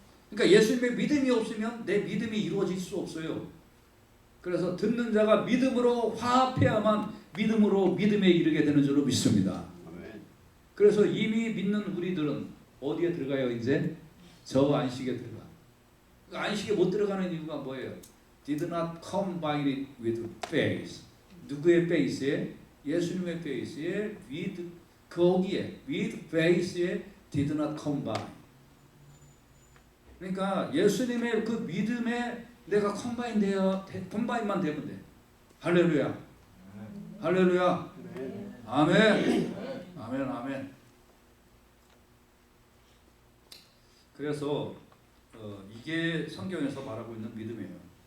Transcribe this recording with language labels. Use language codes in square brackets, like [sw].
[ko] 그러니까 예수님의 믿음이 없으면 내 믿음이 이루어질 수 없어요. 그래서 듣는 자가 믿음으로 화합해야만 믿음으로 믿음에 이르게 되는 줄로 믿습니다. 그래서 이미 믿는 우리들은 어디에 들어가요? 이제 저 안식에 들어가. 그 안식에 못 들어가는 이유가 뭐예요? [en] Did not combine it with faith. [ko] 누구의 faith에? 예수님의 faith에 거기에 with faith에 [en] did not combine. [ko] 그러니까 예수님의 그 믿음에 내가 컴바인만 되면 돼. 할렐루야. 할렐루야. 아멘. 아멘. 아멘. 그래서 이게 성경에서 말하고 있는 믿음이에요.